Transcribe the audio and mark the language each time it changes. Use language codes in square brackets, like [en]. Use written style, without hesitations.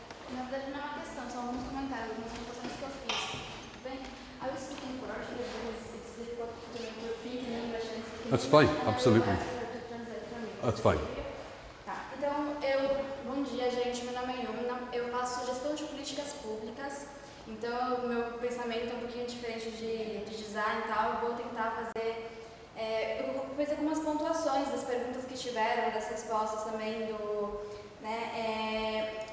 [pt] Na verdade, não é uma questão, são alguns comentários, algumas anotações que eu fiz. [en] Bem, I was speaking Russian because it's difficult to repeat in English and speak in That's fine, English, and absolutely. I will ask her to translate for me. That's fine. [pt] Tá, então, bom dia, gente, meu nome é Yumna, eu faço gestão de políticas públicas, então o meu pensamento é um pouquinho diferente de design e tal, eu vou tentar fazer, eu fiz algumas pontuações das perguntas que tiveram, das respostas também do, né,